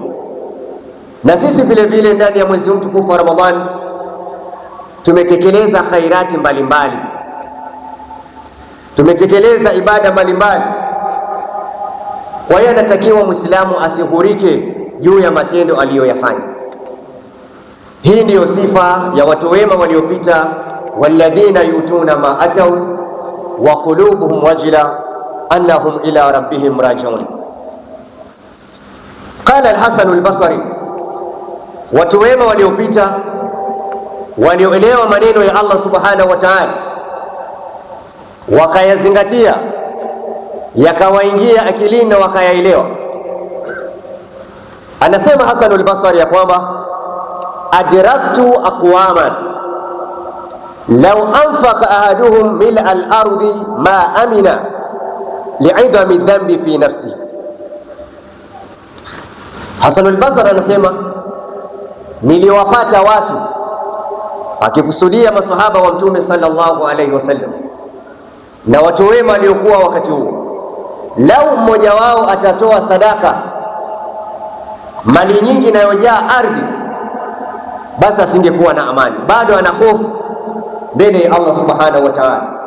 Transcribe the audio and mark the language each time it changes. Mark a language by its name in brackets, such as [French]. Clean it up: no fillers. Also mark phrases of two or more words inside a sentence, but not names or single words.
[Swahili] Na sisi vile vile ndani ya mwezi mtukufu wa Ramadhani tumetekeleza khairati mbalimbali, tumetekeleza ibada mbalimbali. Kwa hiyo anatakiwa Muislamu asihurike juu ya matendo aliyoyafanya. Hii ndiyo sifa ya watu wema waliopita, [Arabic] والذين يؤتون ما آتوا وقلوبهم وجلة أنهم إلى ربهم راجعون. قال الحسن البصري, [Swahili] watu wema waliopita walioelewa maneno ya Allah [Arabic] سبحانه وتعالى [Swahili] wakayazingatia, yakawaingia akilini na wakayaelewa. Anasema Hasan al-Basri ya kwamba [Arabic] أدركت أقواما لو أنفق أحدهم ملء الأرض ما أمن لعظم ذنبه في نفسه. [Swahili] Hasan al-Basri anasema niliwapata watu, akikusudia masahaba wa Mtume [Arabic] صلى الله عليه وسلم [Swahili] na watu wema waliokuwa wakati huo, lau mmoja wao atatoa sadaka mali nyingi inayojaa ardhi, basi asingekuwa na amani, bado ana hofu mbele ya Allah [Arabic] سبحانه وتعالى.